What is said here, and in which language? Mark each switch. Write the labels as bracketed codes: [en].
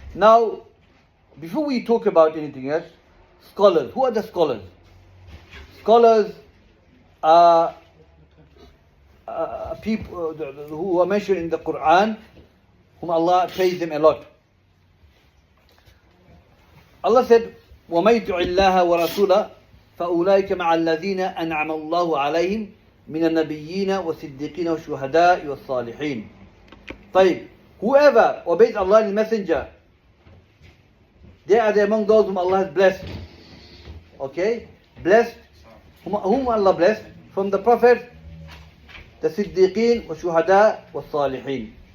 [en] Now, before we talk about anything else, scholars, who are the scholars? Scholars are people who are mentioned in the Quran, whom Allah praised them a lot. [ar] Allah said, وَمَن يُطِعِ اللَّهَ وَرَسُولَهُ فَأُولَٰئِكَ مَعَ الَّذِينَ أَنْعَمَ اللَّهُ عَلَيْهِمْ مِنَ النَّبِيِّينَ وَالصِّدِّيقِينَ وَالشُّهَدَاءِ وَالصَّالِحِينَ. طيب, [en] whoever obeys Allah and His Messenger, they are among those whom Allah has blessed. Okay? Blessed. Whom Allah blessed? From the Prophet, the Siddiqeen, [ar] وَالشُّهَدَاءِ وَالصَّالِحِينَ.